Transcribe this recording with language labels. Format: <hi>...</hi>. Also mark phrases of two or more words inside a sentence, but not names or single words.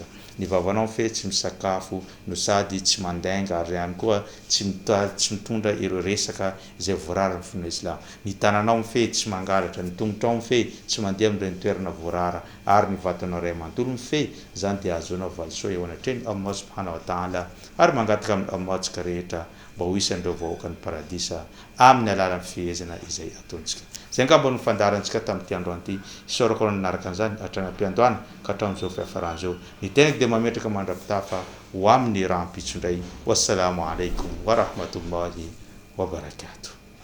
<mg>Ny vavanao mifehy tsy misakafo no sady tsy mandainga ary ihany koa tsy mitondra ireo resaka izay voarara ny fianana Islam. Ny tananao mifehy tsy mangalatra, ny tongotrao mifehy tsy mandeha amin'ireny toerana voarara ary ny vatanao ray amanontolo mifehy. Zany dia ahazoana valisoa eo anatrehany Allah</mg> <ar>سبحانه وتعالى</ar> <mg>ary mangataka amin'ny Allah rehetra mba ho isan'ireo vahoaka ny paradisa amin'ny alalan'ny fihezana izay ataontsika. Zay angamba no fandaharantsika tamin'ity androany ity. Isaorako nanaraka an'izany hatrany am-piandohana ka hatramin'izao fiafaran'izao. Ny tenako dia mametraka mandrapitafa ho amin'ny rahampitso indray.</mg> <ar>والسلام عليكم ورحمة الله وبركاته.</ar>